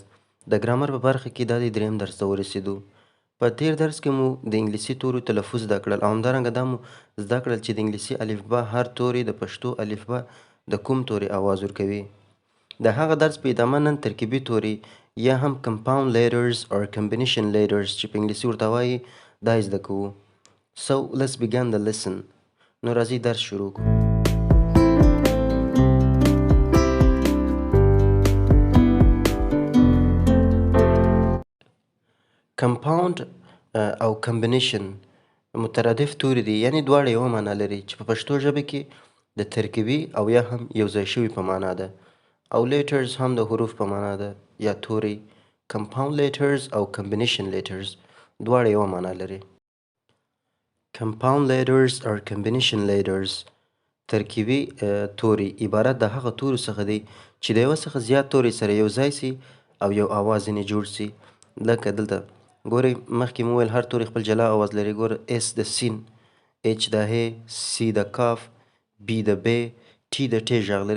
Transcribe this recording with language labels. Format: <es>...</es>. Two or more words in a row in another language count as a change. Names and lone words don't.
<ps>د ګرامر په برخه کې دا د دریم درس ته ورسېدو. په تیر درس کې مو د انګلیسي تورو تلفظ زده کړل او همدارنګه دا مو زده کړل چې د انګلیسي الفبا هر توری د پښتو الفبا د کوم توري آواز ورکوي. د هغه درس په ادامه نن ترکیبي توري یا هم</ps> <en>compound letters or combination letters</en> <ps>چې په انګلیسي ورته وایي دا زده کوو.</ps> <en>So let's begin the lesson.</en> <ps>نو راځئ درس شروع کړو. compound او combination مترادف توري دي، یعنی دواړه یوه معنا لري چې په پښتو ژبه کې د ترکیبي او یا هم یوځای شوي په معنا ده، او letters هم د حروف په معنا ده یا توري.</ps> <en>compound letters</en> <ps>او</ps> <en>combination letters</en> <ps>دواړه یوه معنا لري.</ps> <en>compound letters or combination letters</en> <ps>ترکیبي توري عبارت د هغه تورو څخه دی چې د یوه څخه زیات توري سره یو ځای سي او یو آواز ځینې جوړ سي. لکه دلته ګورئ، مخکې مو وویل هر توری خپل جلا آواز لري. ګوره اس د سین، اچ د ه، سی د کاف، بی د ب، ټي د ټ غږ لري.</ps>